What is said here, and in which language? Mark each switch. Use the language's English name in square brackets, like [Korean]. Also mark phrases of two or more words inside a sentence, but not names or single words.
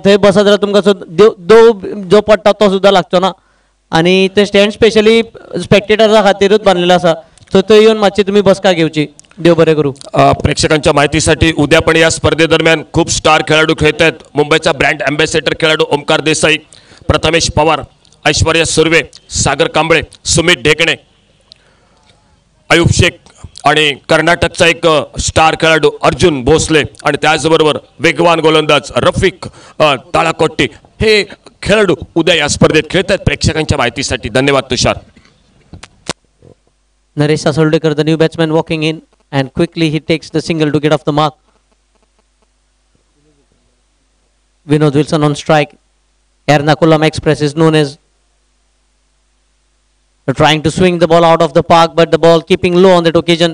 [Konkani] थंय बसत जाल्यार तुमकां देव जो पडटा तो सुद्दां लागचो ना आनी ते [English] stand specially spectators [Konkani] खातीरूच बांदलेलो आसा. सो थंय येवन मातशी तुमी बसका घेवची. देव बरें करूं. [Marathi] प्रेक्षकांच्या माहितीसाठी उद्या पण या स्पर्धेदरम्यान खूप स्टार खेळाडू खेळत आहेत. मुंबईचा [English] brand ambassador [Marathi] खेळाडू ओमकार देसाई, प्रथमेश पवार, ऐश्वर्या सुर्वे, सागर कांबळे, सुमित ढेकणे, अयूब शेख आणि कर्नाटकचा एक स्टार खेळाडू अर्जुन भोसले आणि त्याचबरोबर वेगवान गोलंदाज रफिक ताळाकोट्टी हे खेळाडू उद्या या स्पर्धेत खेळत आहेत. प्रेक्षकांच्या माहितीसाठी धन्यवाद तुषार. [English] Naresh Sasaldekar, the new batsman, walking in and quickly he takes the single to get off the mark. Vinod Wilson on strike. Ernakulam Express is known as trying to swing the ball out of the park, but the ball keeping low on that occasion.